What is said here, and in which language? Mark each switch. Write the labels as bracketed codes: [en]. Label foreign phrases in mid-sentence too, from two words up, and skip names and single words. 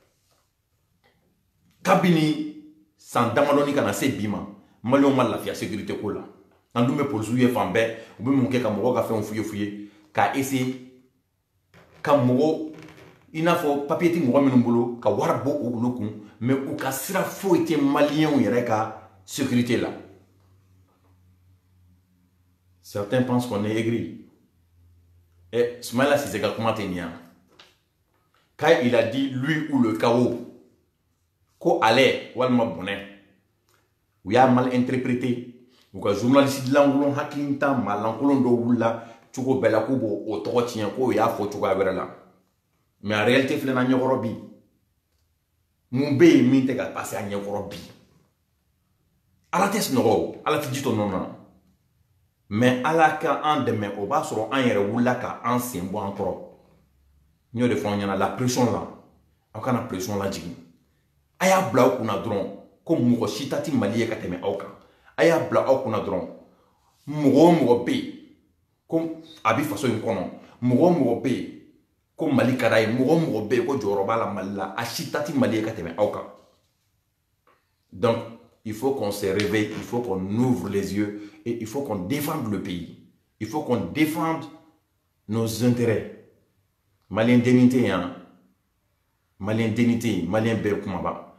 [bm] kabini san damadɔni kana se bi ma maliyɛnw ma lafiya sécurité ko la an dun bɛ polisiw ye fan bɛɛ u bɛ mun kɛ ka mɔgɔw ka fɛnw f'u ye k'a essayer ka mɔgɔw i n'a fɔ papier ti mɔgɔ minnu bolo ka wari bɔ olu kun mais u ka sira foyi tɛ maliyɛnw yɛrɛ ka sécurité la [fr] certains pensent qu'on est aigri. [bm] Et Soumaïla Cissé ka kuma tɛ nin yan [fr] quand il a dit lui ou le chaos [bm] ko ale walima bɔnɛ u y'a [fr] mal interprété [bm] u ka journaliste lankolon hakilinta maa lankolon dɔw wulila cogo bɛɛ la k'u b'o o tɔgɔ tiɲɛ ko u y'a fɔ cogoya wɛrɛ la [fr] mais en réalité [bm] filɛ na ɲɛkɔrɔ bi mun bɛ yen min tɛ ka passer a ɲɛkɔrɔ bi ala tɛ sunɔgɔ o ala tɛ ji to nɔnɔ na mais ala ka an dɛmɛ o b'a sɔrɔ an yɛrɛ wulila ka an sen bɔ an kɔrɔ n y'o de fɔ an ɲɛna la pression la aw kana pression lajigin a y'a bila aw kunna dɔrɔn ko mɔgɔ si ta tɛ Mali ye ka tɛmɛ aw kan a y'a bila aw kunna dɔrɔn mɔgɔ o mɔgɔ bɛ yen ko a bɛ faso in kɔnɔ mɔgɔ o mɔgɔ bɛ yen ko Mali ka d'a ye mɔgɔ o mɔgɔ bɛ yen ko jɔyɔrɔ b'a la Mali la a si ta tɛ Mali ye ka tɛmɛ aw kan [fr] donc il faut qu'on se réveille, il faut qu'on ouvre les yeux et il faut qu'on défende le pays. Il faut qu'on défende nos intérêts. Malien dignité, hein. Malien dignité, malien bel kumaba.